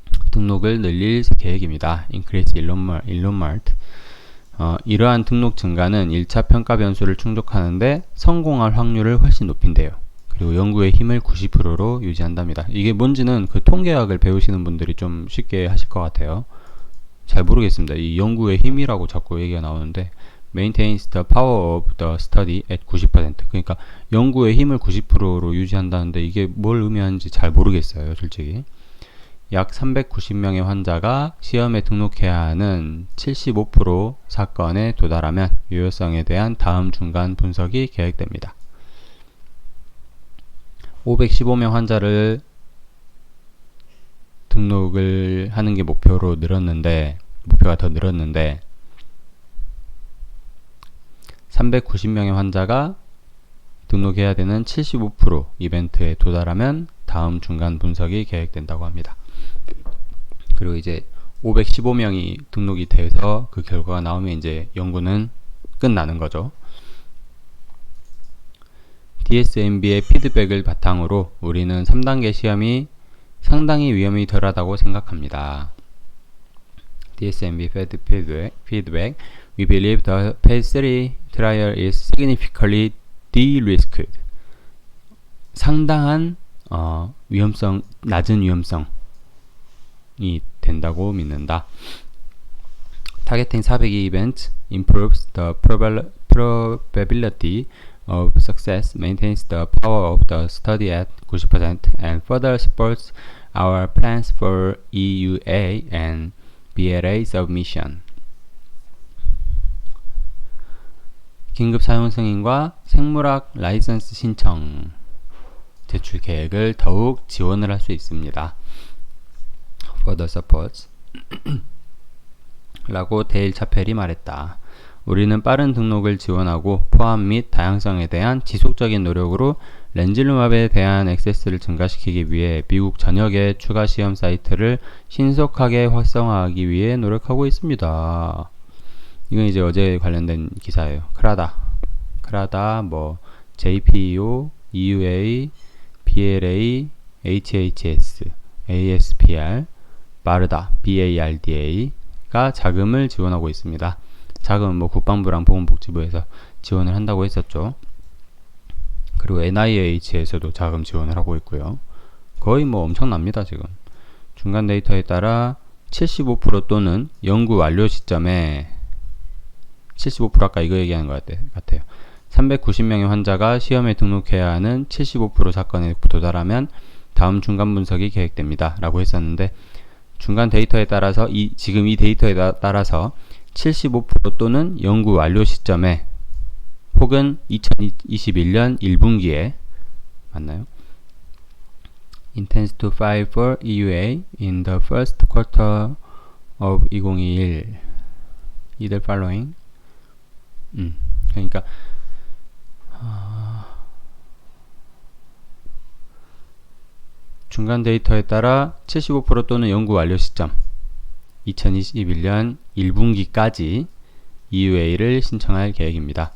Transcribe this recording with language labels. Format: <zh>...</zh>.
<ko>등록을 늘릴 계획입니다.</ko> <en>Increase enrollment.</en> <ko>이러한 등록 증가는 1차 평가 변수를 충족하는데 성공할 확률을 훨씬 높인대요. 그리고 연구의 힘을 90%로 유지한답니다. 이게 뭔지는 그 통계학을 배우시는 분들이 좀 쉽게 하실 것 같아요. 잘 모르겠습니다. 이 연구의 힘이라고 자꾸 얘기가 나오는데</ko> <en>maintains the power of the study at 90%.</en> <ko>그러니까 연구의 힘을 90%로 유지한다는데 이게 뭘 의미하는지 잘 모르겠어요, 솔직히. 약 390명의 환자가 시험에 등록해야 하는 75% 사건에 도달하면 유효성에 대한 다음 중간 분석이 계획됩니다. 515명 환자를 등록을 하는 게 목표가 더 늘었는데 390명의 환자가 등록해야 되는 75% 이벤트에 도달하면 다음 중간 분석이 계획된다고 합니다. 그리고 이제 515명이 등록이 돼서 그 결과가 나오면 이제 연구는 끝나는 거죠. DSMB의 피드백을 바탕으로 우리는 3단계 시험이 상당히 위험이 덜하다고 생각합니다.</ko> <en>DSMB feedback. We believe the phase 3 trial is significantly de-risked.</en> <ko>상당한 낮은 위험성이 된다고 믿는다.</ko> <en>Targeting 402 events improves the probability of success, maintains the power of the study at 90%, and further supports our plans for EUA and BLA submission.</en> <ko>긴급 사용 승인과 생물학 라이선스 신청 제출 계획을 더욱 지원을 할 수 있습니다.</ko> <en>Further supports</en> <ko>라고 데일 차펠이 말했다. 우리는 빠른 등록을 지원하고 포함 및 다양성에 대한 지속적인 노력으로 렌질루맙에 대한 액세스를 증가시키기 위해 미국 전역의 추가 시험 사이트를 신속하게 활성화하기 위해 노력하고 있습니다. 이건 이제 어제 관련된 기사예요. 크라다, JPO, EUA, BLA, HHS, ASPR, BARDA가 자금을 지원하고 있습니다. 자금은 국방부랑 보건복지부에서 지원을 한다고 했었죠. 그리고 NIH에서도 자금 지원을 하고 있고요. 거의 엄청납니다, 지금. 중간 데이터에 따라 75% 또는 연구 완료 시점에 75% 아까 이거 얘기하는 것 같아요. 390명의 환자가 시험에 등록해야 하는 75% 사건에 도달하면 다음 중간 분석이 계획됩니다. 라고 했었는데 중간 데이터에 따라서 지금 이 데이터에 따라서 75% 또는 연구 완료 시점에 혹은 2021년 1분기에 맞나요?</ko> <en>Intends to file for EUA in the first quarter of 2021. either following.</en> <ko>그러니까 중간 데이터에 따라 75% 또는 연구 완료 시점 2021년 1분기까지 EUA를 신청할 계획입니다.</ko>